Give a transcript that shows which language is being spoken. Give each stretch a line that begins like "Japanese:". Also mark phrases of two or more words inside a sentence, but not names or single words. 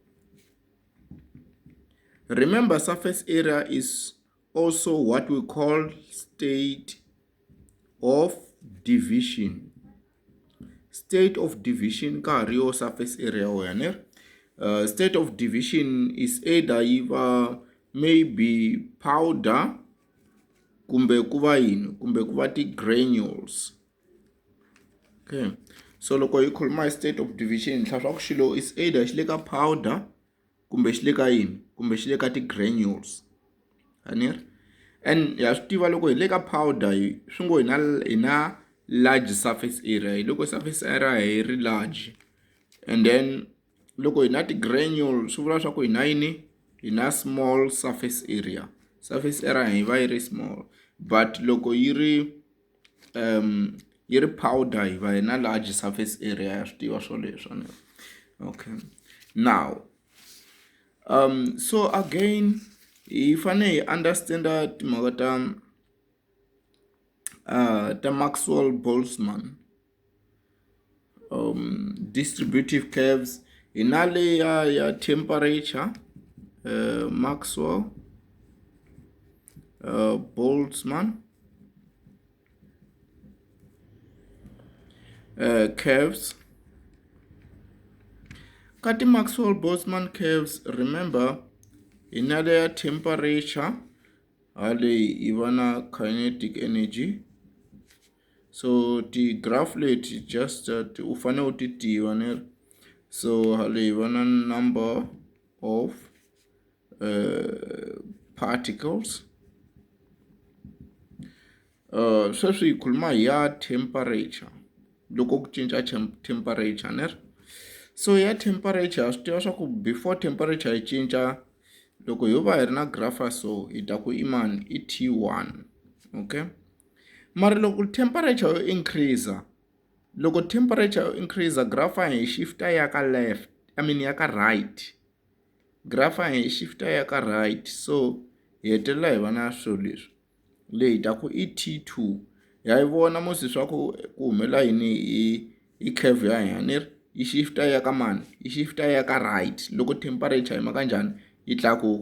English: Remember, surface area is also what we call state of division. State of division
Tsonga: ka rio
English: surface area wena. State of division is either maybe powder
Tsonga: kumbe kuva ti
English: granules.
Tsonga: Okay, so loko hi khuluma
English: state of division
Tsonga: hla swa ku xilo
English: is either
Tsonga: xi le ka powder kumbe xi le ka kumbe xi le ka ti granules. And ya swi tiva loko hi le ka powder swi ngo hi na
English: large surface area.
Tsonga: Loko
English: surface area
Tsonga: hi ri large,
English: and then
Tsonga: loko hi na ti granules swi vula swa ku hi na
English: small surface area. Surface area
Tsonga: hi va yi ri small, but loko yi ri powder hi va hi na
English: large surface area.
Tsonga: Ya swi tiva swoleswo.
English: Okay, now so again
Tsonga: hi fane hi understand timhaka ta Maxwell-Boltzmann
English: distributive curves.
Tsonga: Hi na le ya temperature, Maxwell Boltzmann curves. Ka ti Maxwell-Boltzmann curves, remember hi na le ya temperature, hale hi va na
English: kinetic energy. So the graph
Tsonga: leti just u fane u ti tiva ne. So hale hi va na
English: number of particles.
Tsonga: Sweswi hi khuluma hi ya temperature, loko ku cinca temperature ne. So ya temperature swi tiva swa ku
English: before temperature
Tsonga: yi cinca, loko yo va hi ri na graph so hi ta ku i mani i T1. Okay, mara loko temperature yo increase, graph hi shifta ya ka left, ya ka right. Graph hi shifta ya ka right, so hi hetelela hi va na swilo leswi. Leyi ta ku i T2. Ya yi vona musi swa ku humela yini i curve ya hina yi shifta ya ka mani, yi shifta ya ka right loko temperature yi ma kanjhani yi tlakuka.